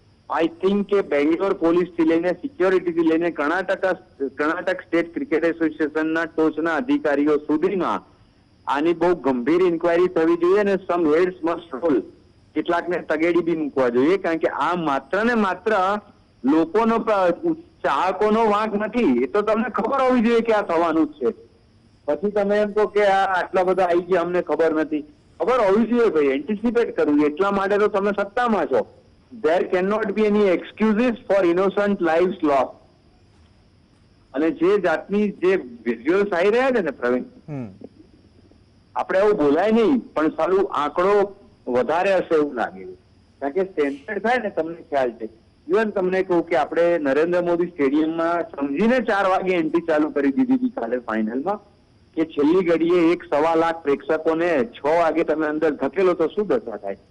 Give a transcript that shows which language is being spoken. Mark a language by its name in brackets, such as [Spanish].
[English] I think [Gujarati] કે બેંગ્લોર પોલીસથી લઈને સિક્યોરિટીથી લઈને કર્ણાટક સ્ટેટ ક્રિકેટ એસોસિએશનના ટોચના અધિકારીઓ સુધીમાં આની બહુ ગંભીર ઇન્ક્વાયરી થવી જોઈએ અને [English] Some heads must roll. [Gujarati] કેટલાકને તગેડી બી મૂકવા જોઈએ, કારણ કે આ માત્ર ને માત્ર લોકોનો ચાહકોનો વાંક નથી. એ તો તમને ખબર હોવી જોઈએ કે આ થવાનું જ છે. પછી તમે એમ કહો કે આ આટલા બધા આવી ગયા અમને ખબર નથી. ખબર હોવી જોઈએ ભાઈ, એન્ટિસિપેટ કરવું. એટલા માટે તો તમે સત્તામાં છો. [English] There cannot be any excuses for innocent lives lost. [Gujarati] અને જે જાતની જે વિઝ્યુઅલ્સ આવી રહ્યા છે ને પ્રવીણ, આપણે એવું બોલાય નહીં પણ સારું આંકડો વધારે હશે એવું લાગે. કારણ કે સેન્સર થાય ને, તમને ખ્યાલ છે. ઇવન તમને કહું કે આપણે નરેન્દ્ર મોદી સ્ટેડિયમમાં સમજીને 4 વાગે એન્ટ્રી ચાલુ કરી દીધી હતી કાલે ફાઇનલમાં, કે છેલ્લી ઘડીએ 1.25 લાખ પ્રેક્ષકોને 6 વાગે તમે અંદર ધકેલો તો શું દશા થાય.